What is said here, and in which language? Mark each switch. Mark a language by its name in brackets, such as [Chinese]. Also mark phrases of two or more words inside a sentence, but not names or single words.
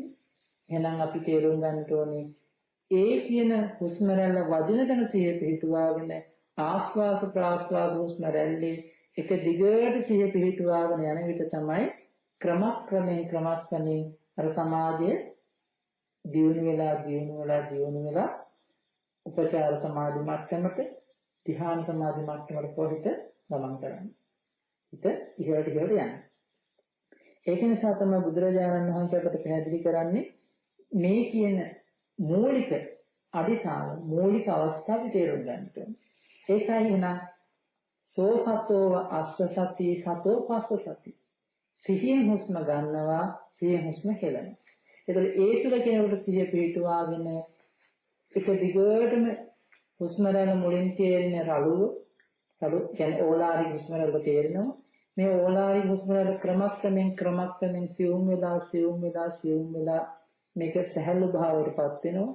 [Sinhala] එහෙනම් අපි තේරුම් ගන්න ඕනේ ඒ කියන හුස්ම රැල්ල වදින තැන සිහිය පිහිටුවාගෙන ආස්වාස ප්‍රාස්වාස හුස්ම රැල්ලේ එක දිගට සිහිය පිහිටුවාගෙන යන විට තමයි ක්‍රමක්‍රමයෙන් අර සමාධිය දියුණු වෙලා උපචාර සමාධි මට්ටමට ධ්‍යාන සමාධි මට්ටමට පොහිට ගමන් කරන්නේ. හිත ඉහළට යනවා. ඒක නිසා තමයි බුදුරජාණන් වහන්සේ අපට පැහැදිලි කරන්නේ මේ කියන මූලික අදිඨාන මූලික අවස්ථාව තේරුම් ගන්න ඕනේ. ඒකයි එන [Pali] සෝසතෝව අස්ස සති සතෝ පස්ස සති. [Sinhala] සිහියෙන් හුස්ම ගන්නවා සිහියෙන් හුස්ම හෙළනවා. ඒතකොට ඒ තුල කෙනෙකුට සිහිය පිටුවාගෙන එක දිගටම හුස්ම රැල්ල මුලින් තේරෙන රළු කියන්නේ ඕලාරික හුස්ම රැල්ල තේරෙනවා. මේ ඕලාරික හුස්ම රැල්ල ක්‍රමක්‍රමයෙන් සියුම් වෙලා මේක සහැල්ලු භාවයටපත් වෙනවා.